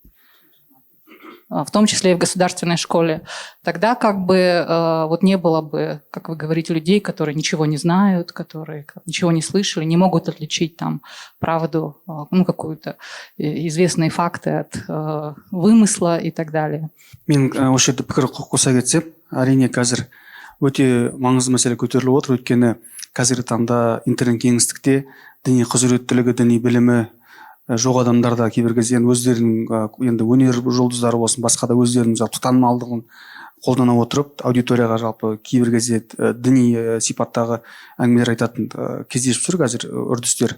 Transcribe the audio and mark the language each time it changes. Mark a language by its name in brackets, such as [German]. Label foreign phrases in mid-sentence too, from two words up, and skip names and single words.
[Russian] Тогда как бы вот не было бы, как вы говорите, людей, которые ничего не знают, которые ничего не слышали, не могут отличить там правду, ну, какую-то известные факты от вымысла и так далее. [Kazakh] Мен осы жерде пікір қоса кетсем, әрине қазір өте маңызды мәселе көтеріліп отыр, өйткені қазіргі таңда интернет кеңістікте діни құзыреттілігі, діни білімі жоқ адамдар да кейбір кезде өздерінің енді өнер жұлдыздары болсын, басқа да өздерінің жалпы танымалдығын қолдана отырып аудиторияға жалпы кейбір кезде діни сипаттағы әңгімелер айтатын кездесіп жүр қазір үрдістер.